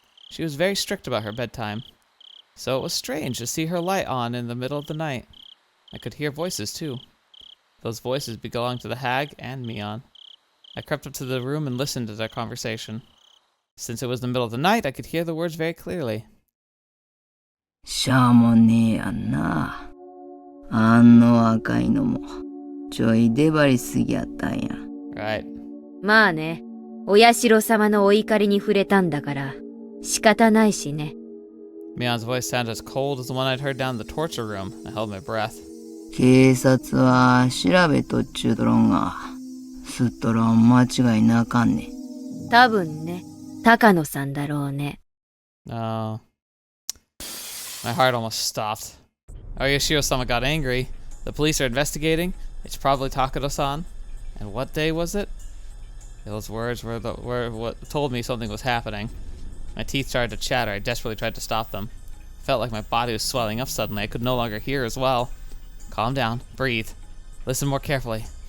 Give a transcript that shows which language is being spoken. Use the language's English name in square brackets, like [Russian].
[English] She was very strict about her bedtime. So it was strange to see her light on in the middle of the night. I could hear voices, too. Those voices belonged to the hag and Mion. I crept up to the room and listened to their conversation. Since it was the middle of the night, I could hear the words very clearly. [Japanese] しゃあもねえやんな。あんの赤いのもちょい出張りすぎやったんや。 [English] Right. [Japanese] まあね、お社様のお怒りに触れたんだから仕方ないしね。 [English] Mion's voice sounded as cold as the one I'd heard down in the torture room. I held my breath. [Japanese] 警察は調べとっちゅうとろんが、すっとろん間違いなあかんね。多分ね、高野さんだろうね。 [English] Oh. My heart almost stopped. Oyashiro-sama got angry. The police are investigating. It's probably Takano-san. And what day was it? Those words were what told me something was happening. My teeth started to chatter. I desperately tried to stop them. I felt like my body was swelling up suddenly. I could no longer hear as well. Calm down. Breathe. Listen more carefully.